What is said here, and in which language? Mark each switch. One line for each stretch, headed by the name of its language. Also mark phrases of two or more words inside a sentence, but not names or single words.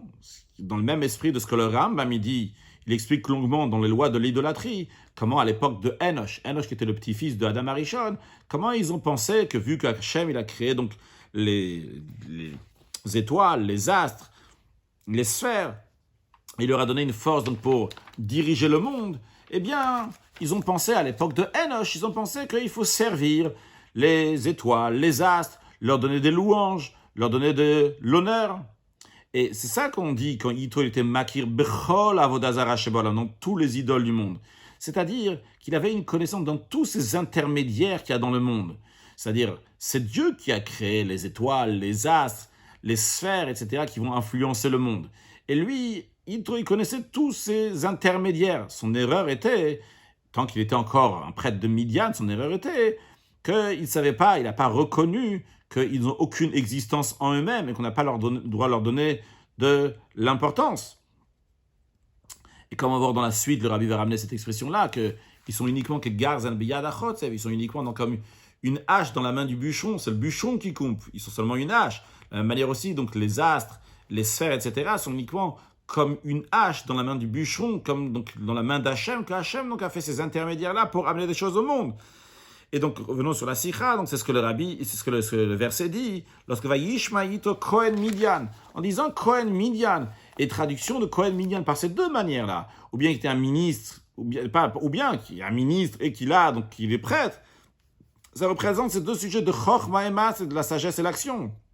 French: Dans le même esprit de ce que le Rambam il explique longuement dans les lois de l'idolâtrie, comment à l'époque de Enoch qui était le petit-fils de Adam Arishon, comment ils ont pensé que vu qu'Hachem il a créé donc les étoiles, les astres, les sphères, il leur a donné une force donc pour diriger le monde, eh bien, ils ont pensé à l'époque de Enoch, ils ont pensé qu'il faut servir les étoiles, les astres, leur donner des louanges, leur donner de l'honneur. Et c'est ça qu'on dit quand Yitro était
Hebrew: מכיר בכל עבודה זרה שבעולם,
French: dans tous les idoles du monde. C'est-à-dire qu'il avait une connaissance dans tous ces intermédiaires qu'il y a dans le monde. C'est-à-dire, c'est Dieu qui a créé les étoiles, les astres, les sphères, etc., qui vont influencer le monde. Et lui, Yitro, il connaissait tous ces intermédiaires. Son erreur était, tant qu'il était encore un prêtre de Midian, son erreur était qu'il ne savait pas, il n'a pas reconnu qu'ils n'ont aucune existence en eux-mêmes et qu'on n'a pas droit leur donner de l'importance. Et comme on va voir dans la suite, le Rabbi va ramener cette expression-là, qu'ils sont uniquement que
Hebrew: גרזן ביד החוצב,
French: ils sont uniquement comme une hache dans la main du bûcheron, c'est le bûcheron qui coupe, ils sont seulement une hache. De la même manière aussi, donc les astres, les sphères, etc., sont uniquement comme une hache dans la main du bûcheron, comme donc dans la main d'Hachem, que Hachem donc a fait ces intermédiaires-là pour amener des choses au monde. Et donc, revenons sur la sikha, donc c'est ce que le Rabbi, c'est ce que le verset dit, lorsque va
Hebrew: ישמע יתרו כהן מדין,
French: en disant
Hebrew: כהן מדין,
French: et traduction de
Hebrew: כהן מדין
French: par ces deux manières-là, ou bien qu'il était un ministre, ou bien qu'il est un ministre et qu'il est prêtre, ça représente ces deux sujets de Chochma et Maaseh, de la sagesse et l'action.